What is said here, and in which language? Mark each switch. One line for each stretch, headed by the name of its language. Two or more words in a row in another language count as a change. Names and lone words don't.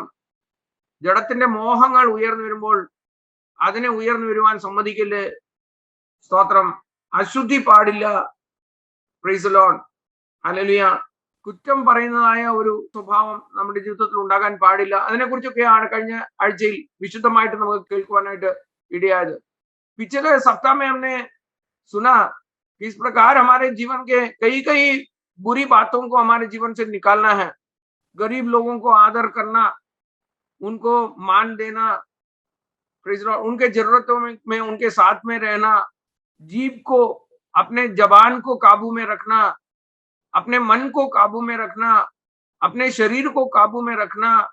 Malayalam: ജഡത്തിന്റെ മോഹങ്ങൾ ഉയർന്നു വരുമ്പോൾ അതിനെ ഉയർന്നു വരുവാൻ സമ്മതിക്കല്ലേ. സ്തോത്രം. അശുദ്ധി പാടില്ല.
English: Praise the Lord.
Malayalam: ഹല്ലേലൂയ. കുറ്റം പറയുന്നതായ ഒരു സ്വഭാവം നമ്മുടെ ജീവിതത്തിൽ ഉണ്ടാകാൻ പാടില്ല. അതിനെക്കുറിച്ചൊക്കെയാണ് കഴിഞ്ഞ ആഴ്ചയിൽ വിശുദ്ധമായിട്ട് നമുക്ക് കേൾക്കുവാനായിട്ട് ഇടയായത്.
Hindi: पिछले सप्ताह में हमने सुना कि इस प्रकार हमारे जीवन के कई कई बुरी बातों को हमारे जीवन से निकालना है. गरीब लोगों को आदर करना, उनको मान देना, उनके जरूरतों में उनके साथ में रहना, जीभ को, अपने जबान को काबू में रखना, अपने मन को काबू में रखना, अपने शरीर को काबू में रखना,